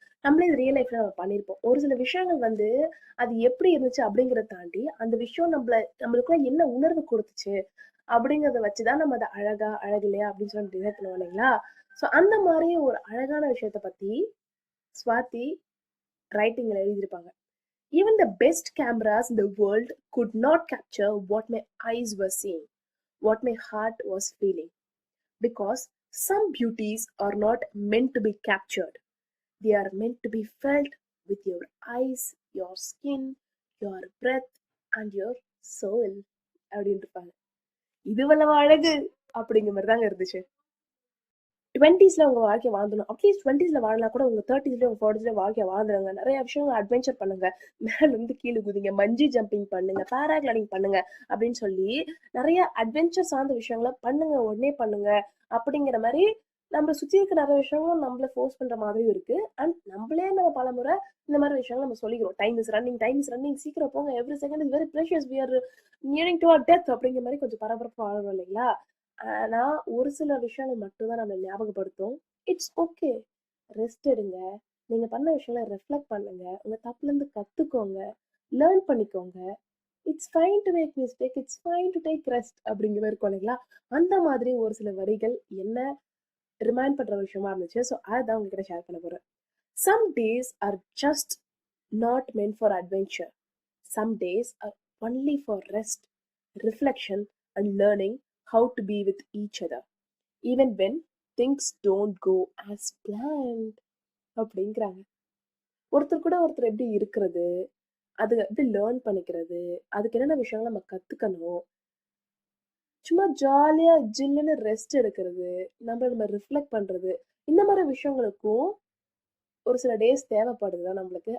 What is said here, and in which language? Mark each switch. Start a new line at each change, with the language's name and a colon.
Tamil: நம்மளே இது ரியல் லைஃப்ல நம்ம பண்ணியிருப்போம். ஒரு சில விஷயங்கள் வந்து அது எப்படி இருந்துச்சு அப்படிங்கறத தாண்டி அந்த விஷயம் நம்மளுக்குள்ள என்ன உணர்வு கொடுத்துச்சு அப்படிங்கறத வச்சுதான் நம்ம அதை அழகா அழகில்லையா அப்படின்னு சொல்லி டிசைட் பண்ணுவோம் இல்லைங்களா? ஸோ அந்த மாதிரி ஒரு அழகான விஷயத்த பத்தி ஸ்வாதி ரைட்டிங்ல எழுதியிருப்பாங்க.
English: Even the best cameras in the world could not capture what my eyes were seeing, what my heart was feeling. Because some beauties are not meant to be captured, they are meant to be felt with your eyes, your skin, your breath, and your soul.
Tamil: அப்படின்னு இருப்பாங்க. இது வல்லவா அழகு அப்படிங்கிற மாதிரி தாங்க இருந்துச்சு. 20ஸ்ல உங்க வாழ்க்கைய வாழ்ந்துடணும். அட்லீஸ்ட் 20ஸ்ல வாழனா கூட உங்க 30ஸ்லயோ, உங்க 40ஸ்லயோ வாழ்க்கைய வாழ்ந்துருங்க. நெறைய விஷயங்கள் அட்வென்ச்சர் பண்ணுங்க. மேல இருந்து கீழ குதிங்க. பஞ்சி ஜம்பிங் பண்ணுங்க. பாராகிளைடிங் பண்ணுங்க. அப்படின்னு சொல்லி நெறைய அட்வென்ச்சர் சார்ந்த விஷயங்கள பண்ணுங்க. உடனே பண்ணுங்க. அப்படிங்கிற மாரி நம்மள சுத்தி இருக்க நெறைய விஷயங்களும் நம்மள ஃபோர்ஸ் பண்ற மாதிரியும் இருக்கு. அண்ட் நம்மளே நம்ம பலமுறை இந்த மாரி விஷயங்கள நம்ம சொல்லிக்கிறோம்.
English: Time is running, time is running.
Tamil: சீக்கிரம் போங்க.
English: Every second is very precious. We are nearing to our death
Tamil: அப்படிங்கிற மாரி கொஞ்சம் பரபரப்பா வாழறோம் இல்லைங்களா? ஆனா, ஒரு சில விஷயங்கள் மட்டும் தான் நம்மள ஞாபகப்படுத்தும்.
English: It's okay.
Tamil: ரெஸ்ட் எடுங்க. நீங்க பண்ண விஷயங்கள ரிஃப்ளெக்ட் பண்ணுங்க. உங்க தப்புலருந்து கத்துக்கோங்க. லேர்ன் பண்ணிக்கோங்க.
English: It's fine to make mistake. It's fine to take rest
Tamil: அப்படிங்கிற மாரி இருக்கும் இல்லைங்களா? அந்த மாதிரி ஒரு சில வரிகள் என்ன ரிமைண்ட் பண்ற விஷயமா இருந்துச்சு. ஸோ அதான் உங்ககிட்ட ஷேர் பண்ண போறேன்.
English: Some days are just not meant for adventure. Some days are only for rest, reflection, and learning how to be with each other. Even when things don't go as planned
Tamil: அப்படிங்கிறாங்க. ஒருத்தர் கூட ஒருத்தர் எப்படி இருக்கிறது, அது எப்படி லேர்ன் பண்ணிக்கிறது, அதுக்கு என்னென்ன விஷயங்கள் நம்ம கத்துக்கணும், சும்மா ஜாலியா ஜில்லுன்னு ரெஸ்ட் எடுக்கிறது, நம்ம ரிஃப்ளெக்ட் பண்றது, இந்த மாதிரி விஷயங்களுக்கும் ஒரு சில டேஸ் தேவைப்படுது தான் நம்மளுக்கு.